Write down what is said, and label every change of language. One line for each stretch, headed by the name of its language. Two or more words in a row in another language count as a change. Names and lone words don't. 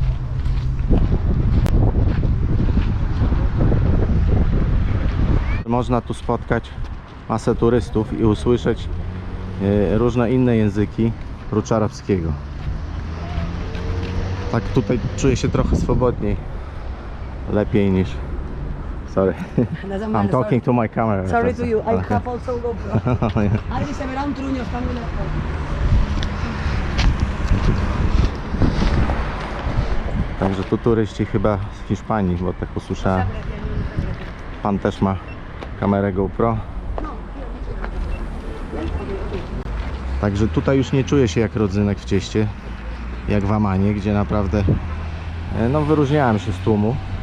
Polish: Można tu spotkać masę turystów i usłyszeć różne inne języki prócz arabskiego. Tak tutaj czuję się trochę swobodniej, lepiej niż...
English: Sorry, I'm talking to my camera. Sorry to you, I have also GoPro.
Spanish: Ale se verá un truño, está muy lejos.
Polish: Także tu turyści chyba z Hiszpanii, bo tak usłyszałem. Pan też ma kamerę GoPro. Także tutaj już nie czuję się jak rodzynek w cieście, jak w Amanie, gdzie naprawdę no, wyróżniałem się z tłumu.